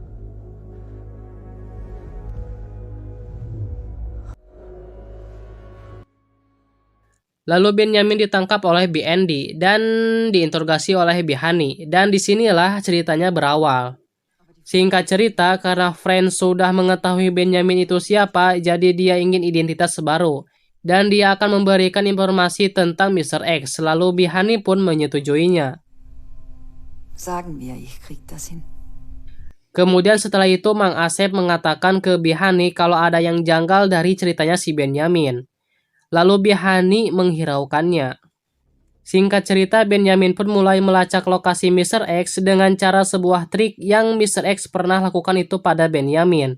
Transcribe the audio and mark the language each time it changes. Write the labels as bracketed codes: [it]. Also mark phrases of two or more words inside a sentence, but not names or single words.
[id] Lalu Benjamin ditangkap oleh BND dan diinterogasi oleh Bihani, dan disinilah ceritanya berawal. Singkat cerita, karena Franz sudah mengetahui Benjamin itu siapa, jadi dia ingin identitas baru, dan dia akan memberikan informasi tentang Mr. X, lalu Bihani pun menyetujuinya. [de] Sagen wir, ich krieg das hin. [id] Kemudian setelah itu Mang Asep mengatakan ke Bihani kalau ada yang janggal dari ceritanya si Benjamin. Lalu Bihani menghiraukannya. Singkat cerita, Benjamin pun mulai melacak lokasi Mr. X dengan cara sebuah trik yang Mr. X pernah lakukan itu pada Benjamin.